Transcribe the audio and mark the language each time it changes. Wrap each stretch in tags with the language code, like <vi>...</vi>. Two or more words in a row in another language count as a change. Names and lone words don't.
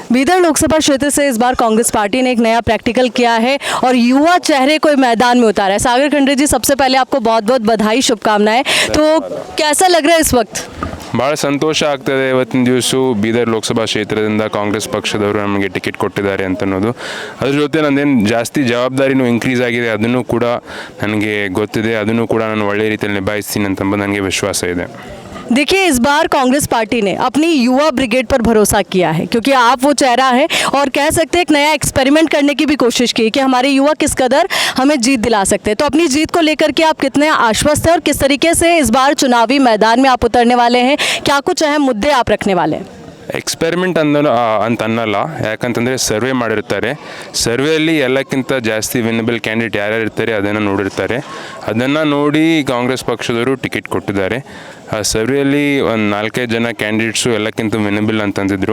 <hi>बीदर लोकसभा क्षेत्र से इस बार कांग्रेस पार्टी ने एक नया प्रैक्टिकल किया है और युवा चेहरे को मैदान में उतारा है। सागर खंडरे जी, सबसे पहले आपको बहुत बहुत बधाई, शुभकामनाएं। तो कैसा लग रहा है इस वक्त?</hi> <kn>ಭಾಳ ಸಂತೋಷ ಆಗ್ತದೆ ಇವತ್ತಿನ ದಿವಸ ಬೀದರ್ ಲೋಕಸಭಾ ಕ್ಷೇತ್ರದಿಂದ ಕಾಂಗ್ರೆಸ್ ಪಕ್ಷದವರು ನಮಗೆ ಟಿಕೆಟ್ ಕೊಟ್ಟಿದ್ದಾರೆ ಅಂತ ಅನ್ನೋದು. ಅದ್ರ ಜೊತೆ ನಂದೇನು ಜಾಸ್ತಿ ಜವಾಬ್ದಾರಿನೂ ಇನ್ಕ್ರೀಸ್ ಆಗಿದೆ, ಅದನ್ನು ಕೂಡ ನನಗೆ ಗೊತ್ತಿದೆ, ಅದನ್ನು ಕೂಡ ನಾನು ಒಳ್ಳೆ ರೀತಿಯಲ್ಲಿ ನಿಭಾಯಿಸ್ತೀನಿ ಅಂತಂಬ ನನಗೆ ವಿಶ್ವಾಸ ಇದೆ.</kn> <hi>देखिए, इस बार कांग्रेस पार्टी ने अपनी युवा ब्रिगेड पर भरोसा किया है क्योंकि आप वो चेहरा है और कह सकते हैं एक नया एक्सपेरिमेंट करने की भी कोशिश की कि हमारे युवा किस कदर हमें जीत दिला सकते हैं। तो अपनी जीत को लेकर के आप कितने आश्वस्त हैं और किस तरीके से इस बार चुनावी मैदान में आप उतरने वाले हैं? क्या कुछ अहम मुद्दे आप रखने वाले हैं?</hi> <kn>ಎಕ್ಸ್ಪೆರಿಮೆಂಟ್ ಅಂತ ಅನ್ನಲ್ಲ, ಯಾಕಂತಂದರೆ ಸರ್ವೆ ಮಾಡಿರ್ತಾರೆ. ಸರ್ವೆಯಲ್ಲಿ ಎಲ್ಲಕ್ಕಿಂತ ಜಾಸ್ತಿ</kn> <en>winnable candidate</en> <kn>ಯಾರ್ಯಾರು ಇರ್ತಾರೆ ಅದನ್ನು ನೋಡಿರ್ತಾರೆ. ಅದನ್ನು ನೋಡಿ ಕಾಂಗ್ರೆಸ್ ಪಕ್ಷದವರು ಟಿಕೆಟ್ ಕೊಟ್ಟಿದ್ದಾರೆ. ಆ ಸರ್ವೆಯಲ್ಲಿ ಒಂದು 4-5 ಜನ ಕ್ಯಾಂಡಿಡೇಟ್ಸು ಎಲ್ಲಕ್ಕಿಂತ ವಿನ್ನಬಲ್ ಅಂತಂದಿದ್ರು.</kn>